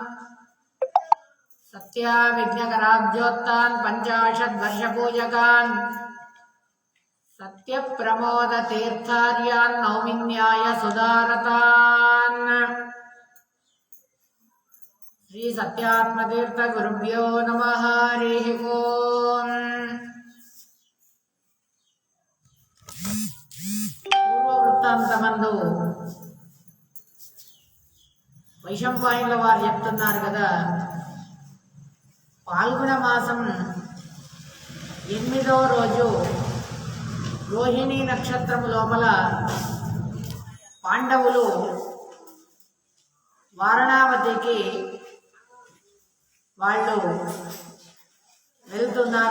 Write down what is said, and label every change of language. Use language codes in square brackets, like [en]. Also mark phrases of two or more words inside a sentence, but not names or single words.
[sa] सत्या विघ्नकराब्जोत्तान् पञ्चाशद्वर्षपूजकान् सत्यप्रमोदतीर्थार्यान् नौमिन्याय सुधारतान्। श्री सत्यात्मतीर्थ गुरुभ्यो नमः। हरिः ओम्। [te] పూర్వవృత్తాంతమందు వైశంపాయనుల వారు చెప్తున్నారు కదా, పాల్గొన మాసం 8వ రోజు రోహిణీ నక్షత్రం లోపల పాండవులు వారణావతికి వాళ్ళు వెళ్తున్నారు.